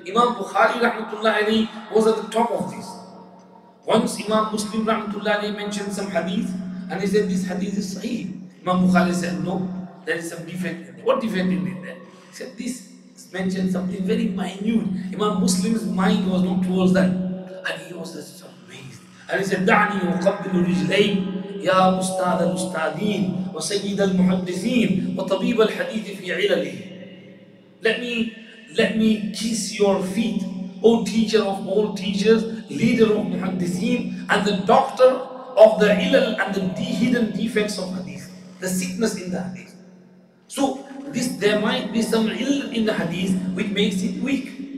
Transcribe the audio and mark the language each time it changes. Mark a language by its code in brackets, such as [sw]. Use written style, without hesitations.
[en] Imam Bukhari rahmatullah alayhi was at the top of this. Once Imam Muslim rahmatullah alayhi mentioned some hadith, and he said this hadith is sahih. Imam Bukhari said, no, there is some defect in there. What defect in there? He said this mentioned something very minute. Imam Muslim's mind was not towards that. And he was just amazed. [ar] And he said, دعني أقبل رجليك يا أستاذ الأستاذين وسيد المحدثين وطبيب الحديث في علله. [en] Let me kiss your feet, O teacher of all teachers, leader of muhaddithin, and the doctor of the ilal and the hidden defects of hadith, the sickness in the hadith. So there might be some ill in the hadith which makes it weak.